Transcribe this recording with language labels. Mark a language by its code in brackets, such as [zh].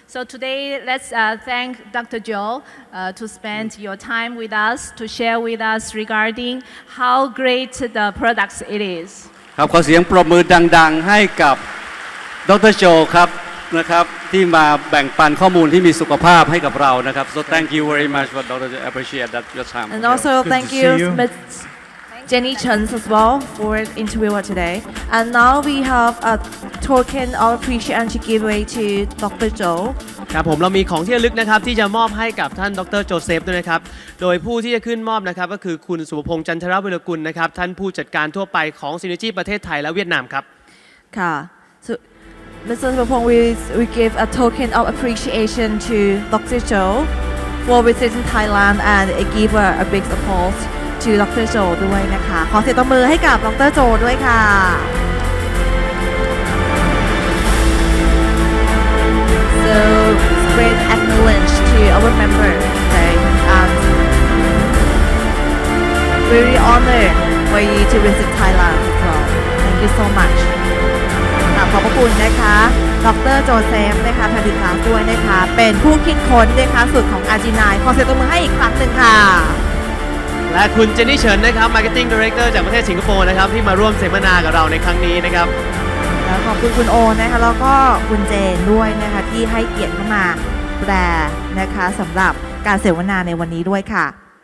[en] So today, let's thank Dr. Joe to spend your time with us, to share with us regarding how great the products it is. [th] ครับขอเสียงปรบมือดังๆให้กับดร.โจครับนะครับที่มาแบ่งปันข้อมูลที่มีสุขภาพให้กับเรานะครับ [en] So thank you very much for Dr. Joe. Appreciate that your time. And also Good thank to you, see you. Ms. Jenny Chen as well for interview today. And now we have a token of appreciation to give away to Dr. Joe. [th] ครับผมเรามีของที่ระลึกนะครับที่จะมอบให้กับท่านดร.โจเซฟด้วยนะครับโดยผู้ที่จะขึ้นมอบนะครับก็คือคุณสุภพงษ์จันทรวิรกุลนะครับท่านผู้จัดการทั่วไปของ Synergy ประเทศไทยและเวียดนามครับ ค่ะ [en] So Mr. Suphong, we give a token of appreciation to Dr. Joe for visiting Thailand and give a big support to Dr. [th] Joe ด้วยนะคะขอเสียงตบมือให้กับดร. [en] Joe [th] ด้วยค่ะ [en] So great acknowledge to our member today and very honored for you to visit Thailand as well. Thank you so much. [th] ขอบพระคุณนะคะดร. โจเซฟนะคะพาดิคาสด้วยนะคะเป็นผู้คิดค้นนะคะสูตรของอาร์จินายขอเสียงตบมือให้อีกครั้งหนึ่งค่ะ และคุณเจนนี่เฉินนะครับ Marketing Director จากประเทศสิงคโปร์นะครับที่มาร่วมเสวนากับเราในครั้งนี้นะครับ แล้วขอบคุณคุณโอนะคะแล้วก็คุณเจนด้วยนะคะที่ให้เกียรติเข้ามาแปลนะคะสำหรับการเสวนาในวันนี้ด้วยค่ะ